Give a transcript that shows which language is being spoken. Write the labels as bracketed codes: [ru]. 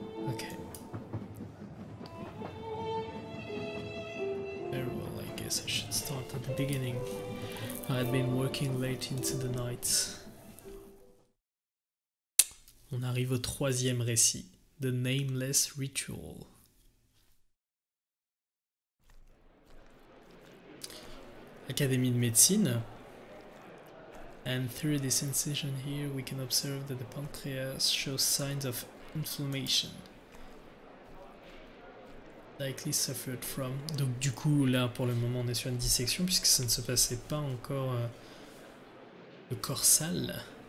[en] Okay. Very well, I guess I should start at the beginning. I had been working late into the night. [fr] On arrive au troisième récit, The Nameless Ritual. Académie de médecine. [en] And through this incision here, we can observe that the pancreas shows signs of inflammation. Likely suffered from. [fr] Donc du coup, là, pour le moment, on est sur une dissection puisque ça ne se passait pas encore le corps sale.